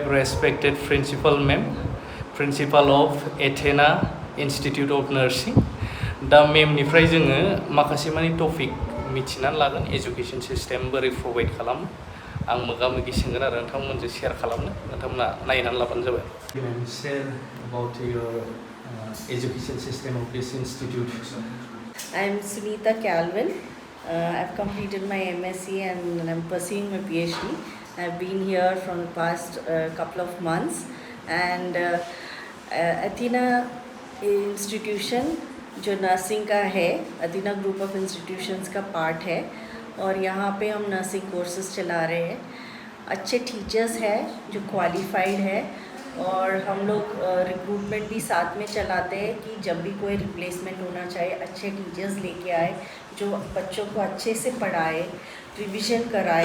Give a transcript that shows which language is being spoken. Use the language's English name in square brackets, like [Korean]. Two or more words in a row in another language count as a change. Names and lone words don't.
[English] respected principal ma'am principal of Athena Institute of Nursing [Bodo] दा मेमनिफ्राय जोङो माखासे माने टपिक मिथिनानै लागोन [English] education system [Bodo] बोरै प्रभाइड खालामो आं मोगा मोगि सोंगोन आरो नोंथांमोनजों शेयार खालामनो नोंथांमोना नायनानै लाबानो जाबाय [English] share about your education system of this institute I am Sunita Calvin. I've completed my MSc and I'm pursuing my PhD. I've been here from the past couple of months and Athena institution [Hindi] जो नर्सिंग का है अदीना [English] group of institutions [Hindi] का पार्ट है और यहाँ पे हम [English] nursing courses [Hindi] चला रहे हैं अच्छे टीचर्स हैं जो क्वालिफाइड है और हम लोग रिक्रूटमेंट भी साथ में चलाते हैं कि जब भी कोई रिप्लेसमेंट होना चाहे अच्छे टीचर्स लेके आए जो बच्चों को अच्छे से पढ़ाए रिवीजन कराए